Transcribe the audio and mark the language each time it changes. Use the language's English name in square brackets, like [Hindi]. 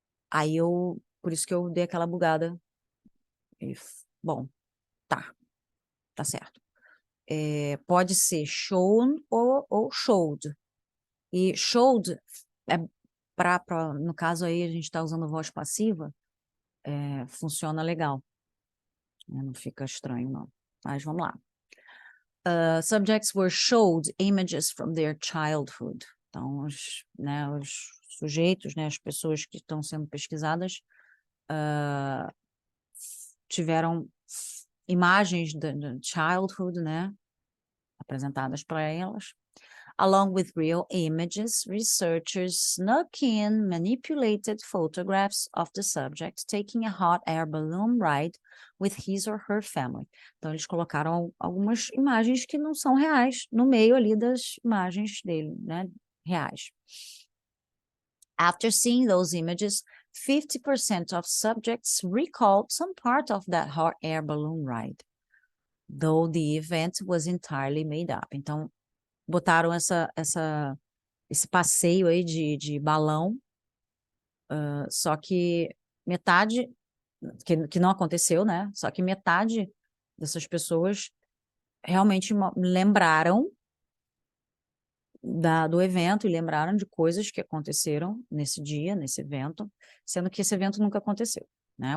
[Portuguese] Aí por isso que eu dei aquela bugada. Bom, tá certo. Pode ser shown ou showed. E showed, é no caso aí a gente está usando voz passiva, funciona legal. Não fica estranho, não. Mas vamos lá. [English] Subjects were showed images from their childhood. [Portuguese] Então, os sujeitos, né, as pessoas que estão sendo pesquisadas, tiveram imagens da childhood, né, apresentadas para elas. [English] Along with real images, researchers snuck in manipulated photographs of the subject taking a hot air balloon ride with his or her family. [Portuguese] Então, eles colocaram algumas imagens que não são reais no meio ali das imagens dele, né, reais. [English] After seeing those images, 50% of subjects recalled some part of that hot air balloon ride, though the event was entirely made up. [Portuguese] Então, botaram esse passeio aí de balão, só que metade, que não aconteceu, né? Só que metade dessas pessoas realmente lembraram do evento e lembraram de coisas que aconteceram nesse dia, nesse evento, sendo que esse evento nunca aconteceu, né?